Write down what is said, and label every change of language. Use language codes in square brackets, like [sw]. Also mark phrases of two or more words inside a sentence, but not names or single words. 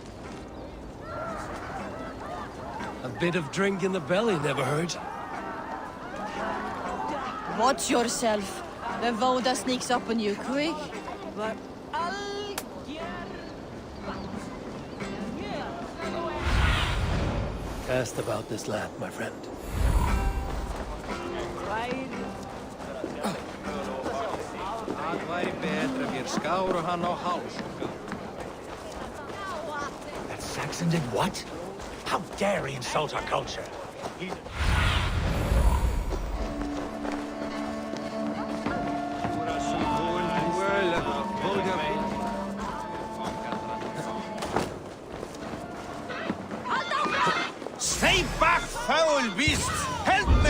[en] A bit of drink in the belly never hurt. Watch yourself. The Voda sneaks up on you quick. But Cast about this land, my friend. [is] Það væri betra ef ég skáru hann á háls. [en] That Saxon did what? How dare he insult our culture? Stay back, foul beast! Help me!